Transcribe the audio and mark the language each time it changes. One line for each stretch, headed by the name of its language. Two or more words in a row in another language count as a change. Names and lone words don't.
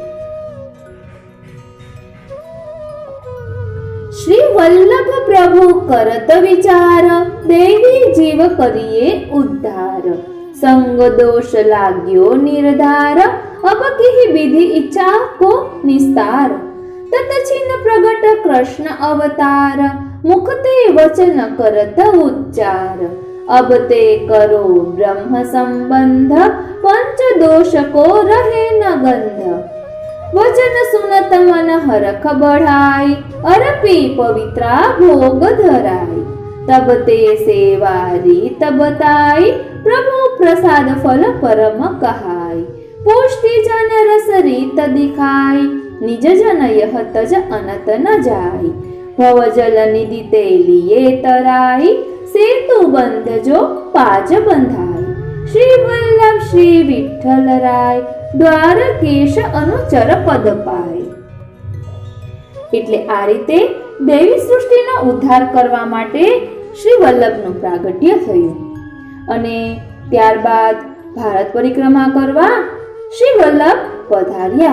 Braj: श्री वल्लभ प्रभु करत विचार देवी जीव करीए उद्धार संग दोष लाग्यो निर्धार अब की विधि इच्छा को निस्तार तत छिन्न प्रगट कृष्ण अवतार मुख ते वचन करत उच्चार अब ते करो ब्रह्म संबंध पंच दोष को रहे न गंध वचन सुनत मन हरख बढ़ाई अरपी पवित्रा भोग धराई तब ते सेवा रीत बताई प्रभु प्रसाद फल परम कहाई पुष्टि जन रस रीत दिखाई निज जन यह तज अनत न जाई भव जल निधि ते लिए तराई सेतु बंध जो पाज बंधाई श्री वल्लभ श्री विठ्ठल राय द्वारकेश अनुचर पद पाय.
Gujarati: એટલે આ રીતે દૈવી સૃષ્ટિનો ઉદ્ધાર કરવા માટે શ્રી વલ્લભનું પ્રાગટ્ય થયું અને ત્યારબાદ ભારત પરિક્રમા કરવા શ્રી વલ્લભ પધાર્યા.